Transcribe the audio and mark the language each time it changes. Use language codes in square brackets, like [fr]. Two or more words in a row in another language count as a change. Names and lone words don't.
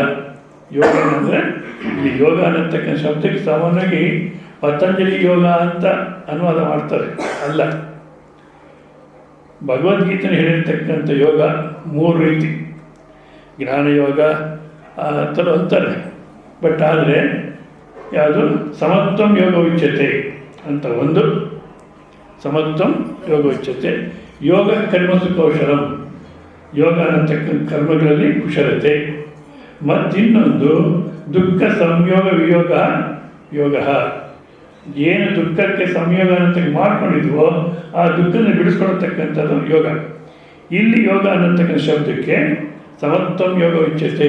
[kn] ಯೋಗೇನ ಅಂದರೆ ಇಲ್ಲಿ ಯೋಗ ಅನ್ನತಕ್ಕಂಥ ಶಬ್ದಕ್ಕೆ ಸಾಮಾನ್ಯವಾಗಿ ಪತಂಜಲಿ ಯೋಗ ಅಂತ ಅನುವಾದ ಮಾಡ್ತಾರೆ, ಅಲ್ಲ. ಭಗವದ್ಗೀತೆನ ಹೇಳಿರ್ತಕ್ಕಂಥ ಯೋಗ 3 ರೀತಿ. ಜ್ಞಾನಯೋಗ ಆ ಥರ ಅಂತಾರೆ. ಬಟ್ ಆದರೆ ಯಾವುದು? [sa] ಸಮತ್ವಂ ಯೋಗ ಉಚ್ಯತೆ [kn] ಅಂತ ಒಂದು, [sa] ಸಮತ್ವಂ ಯೋಗ ಉಚ್ಯತೆ. ಯೋಗ ಕರ್ಮಸು ಕೌಶಲಂ, [kn] ಯೋಗ ಅನ್ನತಕ್ಕಂಥ ಕರ್ಮಗಳಲ್ಲಿ ಕುಶಲತೆ. ಮತ್ತಿನ್ನೊಂದು [sa] ದುಃಖ ಸಂಯೋಗ ವಿಯೋಗ ಯೋಗ. [kn] ಏನು ದುಃಖಕ್ಕೆ ಸಂಯೋಗ ಅಂತ ಮಾಡ್ಕೊಂಡಿದ್ವೋ ಆ ದುಃಖನ ಬಿಡಿಸ್ಕೊಳ್ತಕ್ಕಂಥದ್ದು ಯೋಗ. ಇಲ್ಲಿ ಯೋಗ ಅನ್ನತಕ್ಕಂಥ ಶಬ್ದಕ್ಕೆ [sa] ಸಮತ್ವಂ ಯೋಗ ಉಚ್ಯತೆ.